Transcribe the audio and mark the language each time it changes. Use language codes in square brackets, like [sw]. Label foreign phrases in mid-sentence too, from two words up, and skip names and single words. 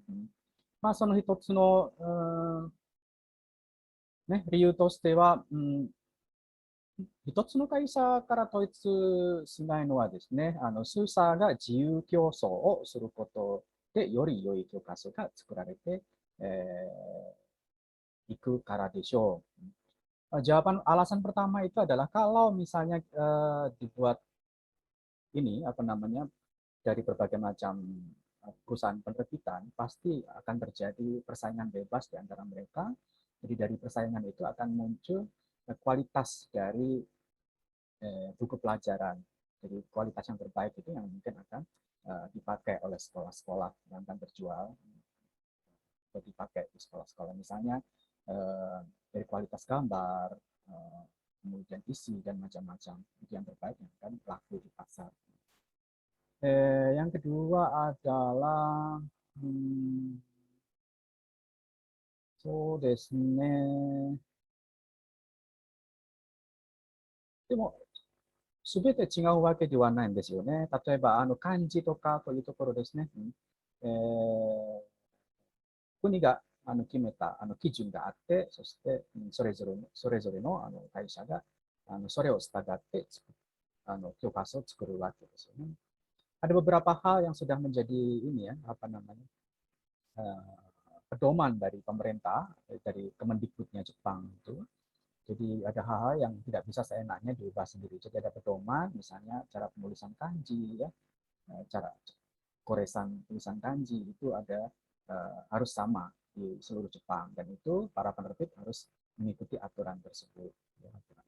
[ja] その一つの、理由としては、一つの会社から統一しないのはですね、数社が自由競争をすることで、より良い教科書が作られて、いくからでしょう。 [id] Jawaban alasan pertama itu adalah kalau misalnya dibuat ini apa namanya dari berbagai macam perusahaan penerbitan, pasti akan terjadi persaingan bebas di antara mereka. Jadi dari persaingan itu akan muncul kualitas dari buku pelajaran. Jadi kualitas yang terbaik itu yang mungkin akan dipakai oleh sekolah-sekolah yang akan terjual atau dipakai di sekolah-sekolah. Misalnya dari kualitas gambar, kemudian isi dan macam-macam itu yang terbaik yang akan laku di pasar. Yang kedua adalah [ja] そうですね。でも、すべて違うわけではないんですよね。例えば、漢字とかこういうところですね。国が決めた基準があって、そしてそれぞれの会社がそれを従って教科書を作るわけですよね。 [id] Ada beberapa hal yang sudah menjadi ini ya, apa namanya, pedoman dari pemerintah, dari Kemendikbudnya Jepang itu. Jadi ada hal-hal yang tidak bisa seenaknya diubah sendiri. Jadi ada pedoman, misalnya cara penulisan kanji, ya, cara goresan tulisan kanji itu ada harus sama di seluruh Jepang dan itu para penerbit harus mengikuti aturan tersebut.